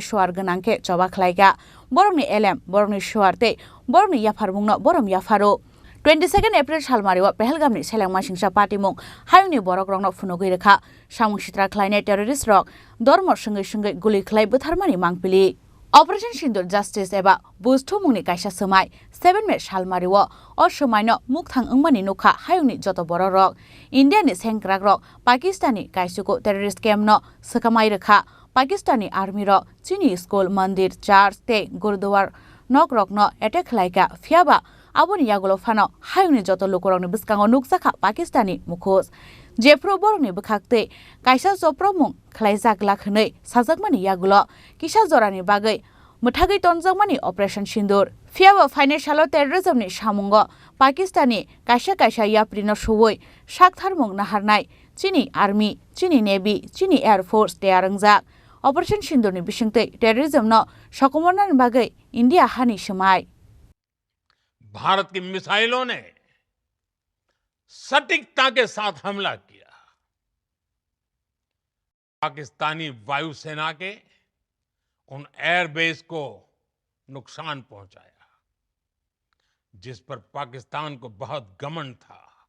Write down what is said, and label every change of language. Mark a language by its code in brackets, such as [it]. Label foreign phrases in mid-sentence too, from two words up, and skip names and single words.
[trp] शुवार गनांखे जबा खलायगा बरमनि एलएम बरमनि शुवारते बरमनि याफारमुंनो बरम याफारो 22 एप्रिल सालमारिवा पहलगामनि सेलेंमा सिंसा पाटिमुं हायुनि बरक रंनो फुनुगै रेखा सामुं सित्रा खलायनाय टेररिस्ट रक धर्म संगै गुलि खलाय बुथारमानि मांपिलि ऑपरेशन सिंदूर जस्टिस एबा बुस्थु मुंनि कायसा सोमाय 7 मे सालमारिवा अ सोमायनो मुक्थां अंमानि नुखा हायुनि जत बर रक इंडियानि सेंक्राग रक पाकिस्तानी कायसुको टेररिस्ट केम्पनो सकामाय रेखा पाकिस्तानी आर्मी रक चीनी स्कूल मंदिर चर्च ते गुरुद्वार नक रकनो एटेक खलायगा फियाबा आबोनि यागुलो फानो हायुनि जत लुकुरकनि बिस्कांगो नुकसाखा पाकिस्तानी मुखोस जेफ्रो बरनि बखाक्ते कायसा जप्रमुं खलायजाग्लाखनै साजाकमानि यागुलो किसा जरानि बागै मुथागै तनजाकमानि ऑपरेशन सिंदूर फियाबा [en] financial terrorism [trp] सामुंगो पाकिस्तानी कायसा याप्रिनो सुवै साकथारमुं नाहारनाय चीनी आर्मी चीनी नेवी चीनी एयरफोर्स तेयारंजाक ऑपरेशन सिंदूरनि बिसिंतै टेररिज्मनो सकुमारनानि बागै इंडिया हानि समाय [hi] भारत की मिसाइलों ने सटीकता के साथ हमला किया। पाकिस्तानी वायुसेना के उन एयरबेस को नुकसान पहुंचाया जिस पर पाकिस्तान को बहुत घमंड था।